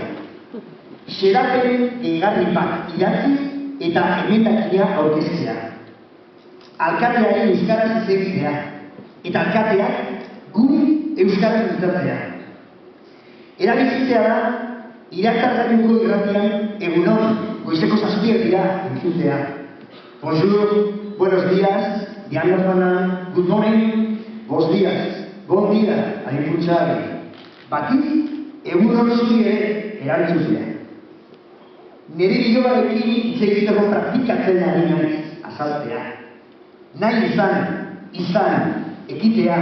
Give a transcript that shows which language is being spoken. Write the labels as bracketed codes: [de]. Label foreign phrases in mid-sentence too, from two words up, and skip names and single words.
[eu] Xeraperen gehigarri bat idatzi eta emendakia aurkeztea. Alkateari euskaraz hitz egitea eta alkateak guri euskaraz mintzatzea. Erabizitzea da, irakargailuko irratian egunon, goizeko 7 dira entzutea. [es] Bonjour, buenos días, Diana Fana, [en] good morning, [es] buenos días, [ca] bon dia, [es] agirkutsari. [eu] Batiz, egunon zuri ere erantzutea. Nire bilobarekin hitz egiteko praktikatzen ari naiz azaltzea. Nahi izan, ekitea.